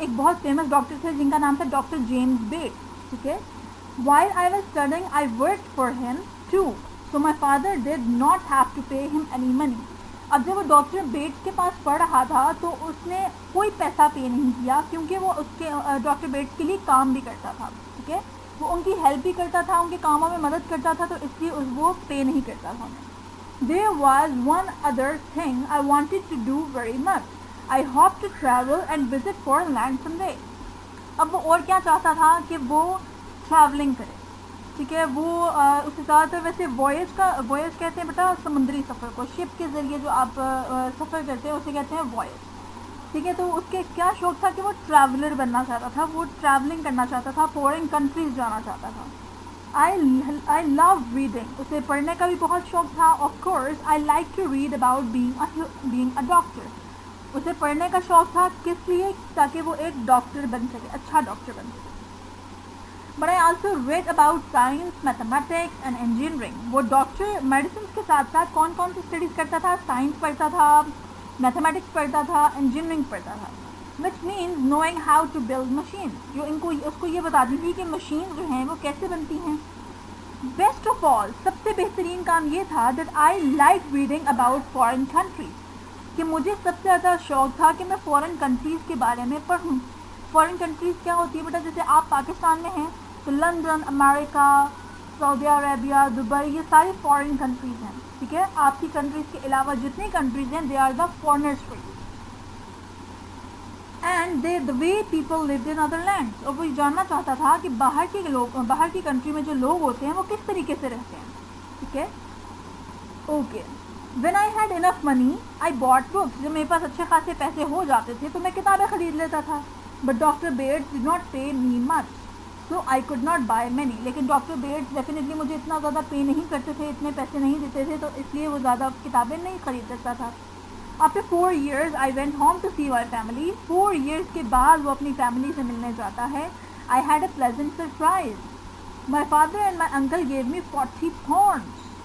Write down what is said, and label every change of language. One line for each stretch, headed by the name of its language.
Hindi: एक बहुत famous doctor थे जिनका नाम था डॉक्टर जेम्स बेट्स. ठीक है,
English: While I was studying I worked for him too, so my father did not have to pay him any money.
Hindi: अब जब वो डॉक्टर बेट्स के पास पढ़ रहा था तो उसने कोई पैसा पे नहीं किया, क्योंकि वो उसके डॉक्टर बेट्स के लिए काम भी करता था. ठीक है, वो उनकी हेल्प भी करता था, उनके कामों में मदद करता था, तो इसलिए वो पे नहीं करता था.
English: There was one other thing I wanted to do very much. I hoped to travel and visit foreign land someday.
Hindi: अब वो और क्या चाहता था कि वो ट्रैवलिंग करे. ठीक है, वो उससे ज़्यादातर वैसे वॉयज कहते हैं बेटा समुद्री सफ़र को, शिप के ज़रिए जो आप सफ़र करते हैं उसे कहते हैं वॉयज. ठीक है, तो उसके क्या शौक़ था कि वो ट्रैवलर बनना चाहता था, वो ट्रैवलिंग करना चाहता था, फॉरेन कंट्रीज़ जाना चाहता था.
English: I love reading.
Hindi: उसे पढ़ने का भी बहुत शौक़ था.
English: Of course, I like to read about being a doctor.
Hindi: उसे पढ़ने का शौक़ था किस लिए? ताकि वो एक डॉक्टर बन सके, अच्छा डॉक्टर बन सके.
English: But I also read about science, mathematics and engineering.
Hindi: वो डॉक्टर मेडिसिन के साथ साथ कौन कौन सी स्टडीज़ करता था? साइंस पढ़ता था, मैथमेटिक्स पढ़ता था, इंजीनियरिंग पढ़ता था.
English: Which means knowing how to build machines.
Hindi: जो उसको ये बताती थी कि मशीन जो हैं वो कैसे बनती हैं.
English: Best of all,
Hindi: सबसे बेहतरीन काम ये था
English: that I like reading about foreign countries.
Hindi: कि मुझे सबसे ज़्यादा शौक़ था कि मैं फॉरेन कंट्रीज़ के बारे में पढ़ूँ. फॉरेन कंट्रीज़ क्या होती है बेटा? जैसे आप पाकिस्तान में हैं तो London, America, Saudi Arabia, Dubai, ये सारी फॉरेन कंट्रीज़ हैं. ठीक है, आपकी कंट्रीज़ के अलावा जितनी कंट्रीज़ हैं
English: They are the foreigners for you. And the way people lived in other lands.
Hindi: और वो जानना चाहता था कि बाहर की कंट्री में जो लोग होते हैं वो किस तरीके से रहते हैं. ठीक है, okay.
English: When I had enough money, I bought books.
Hindi: जब मेरे पास अच्छे खासे पैसे हो जाते थे तो मैं किताबें ख़रीद लेता था.
English: But Dr. Bates did not pay me much, so I could not buy many.
Hindi: लेकिन डॉक्टर बेट्स डेफिनेटली मुझे इतना ज़्यादा पे नहीं करते थे, इतने पैसे नहीं देते थे, तो इसलिए वो ज़्यादा किताबें नहीं ख़रीद सकता था.
English: After 4 years, I went home to see my family.
Hindi: 4 years के बाद वो अपनी फैमिली से मिलने जाता है.
English: I had a pleasant surprise. My father and my uncle gave me 40 pounds.